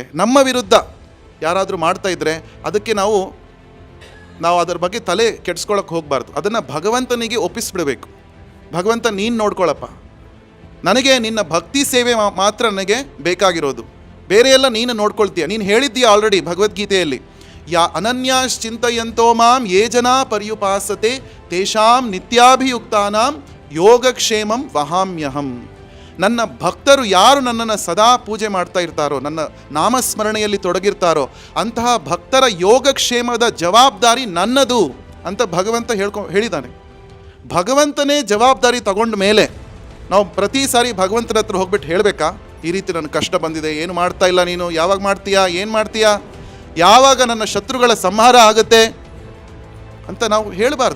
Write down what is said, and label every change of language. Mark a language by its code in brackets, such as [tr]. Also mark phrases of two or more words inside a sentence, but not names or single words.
[kn] ನಮ್ಮ ವಿರುದ್ಧ ಯಾರಾದರೂ ಮಾಡ್ತಾ ಇದ್ದರೆ ಅದಕ್ಕೆ ನಾವು ಅದರ ಬಗ್ಗೆ ತಲೆ ಕೆಡಿಸ್ಕೊಳ್ಳೋಕೆ ಹೋಗಬಾರ್ದು. ಅದನ್ನು ಭಗವಂತನಿಗೆ ಒಪ್ಪಿಸ್ಬಿಡಬೇಕು. ಭಗವಂತ ನೀನು ನೋಡ್ಕೊಳ್ಳಪ್ಪ, ನನಗೆ ನಿನ್ನ ಭಕ್ತಿ ಸೇವೆ ಮಾತ್ರ ನನಗೆ ಬೇಕಾಗಿರೋದು, ಬೇರೆ ಎಲ್ಲ ನೀನು ನೋಡ್ಕೊಳ್ತೀಯ. ನೀನು ಹೇಳಿದ್ದೀಯ ಆಲ್ರೆಡಿ ಭಗವದ್ಗೀತೆಯಲ್ಲಿ, [sa] ಅನನ್ಯಾಶ್ಚಿಂತಯಂತೋ ಮಾಂ ಯೇ ಜನಾ ಪರ್ಯುಪಾಸತೆ ತೇಷಾಂ ನಿತ್ಯಾಭಿಯುಕ್ತಾನಾಂ ಯೋಗಕ್ಷೇಮಂ ವಹಾಮ್ಯಹಂ. [kn] ನನ್ನ ಭಕ್ತರು ಯಾರು ನನ್ನನ್ನು ಸದಾ ಪೂಜೆ ಮಾಡ್ತಾ ಇರ್ತಾರೋ, ನನ್ನ ನಾಮಸ್ಮರಣೆಯಲ್ಲಿ ತೊಡಗಿರ್ತಾರೋ, ಅಂತಹ ಭಕ್ತರ ಯೋಗಕ್ಷೇಮದ ಜವಾಬ್ದಾರಿ ನನ್ನದು ಅಂತ ಭಗವಂತ ಹೇಳಿದ್ದಾನೆ. ಭಗವಂತನೇ ಜವಾಬ್ದಾರಿ ತಗೊಂಡ ಮೇಲೆ ನಾವು ಪ್ರತಿ ಸಾರಿ ಭಗವಂತನ ಹತ್ರ ಹೋಗ್ಬಿಟ್ಟು ಹೇಳಬೇಕಾ, ಈ ರೀತಿ ನನ್ನ ಕಷ್ಟ ಬಂದಿದೆ, ಏನು ಮಾಡ್ತಾ ಇಲ್ಲ ನೀನು, ಯಾವಾಗ ಮಾಡ್ತೀಯಾ, ಏನು ಮಾಡ್ತೀಯಾ, ಯಾವಾಗ ನನ್ನ ಶತ್ರುಗಳ ಸಂಹಾರ ಆಗುತ್ತೆ ಅಂತ ನಾವು ಹೇಳಬಾರ್ದು.